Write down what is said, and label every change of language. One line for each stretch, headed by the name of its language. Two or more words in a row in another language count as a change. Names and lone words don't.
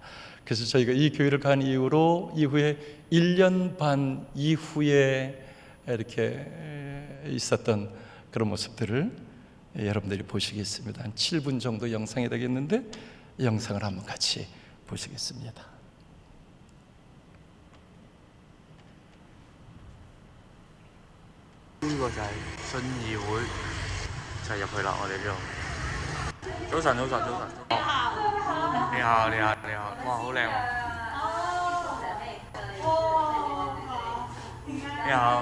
Korean: 그래서 저희가 이 교회를 간 이후에 1년 반 이후에 이렇게 있었던 그런 모습들을 여러분들이 보시겠습니다. 한 7분 정도 영상이 되겠는데 이 영상을 한번 같이 보시겠습니다.
Cantonese: 呢個就係信義會，就係入去啦，我哋呢度。早晨，早晨，早晨。你好，你好，你好。哇，好靚喎！你好。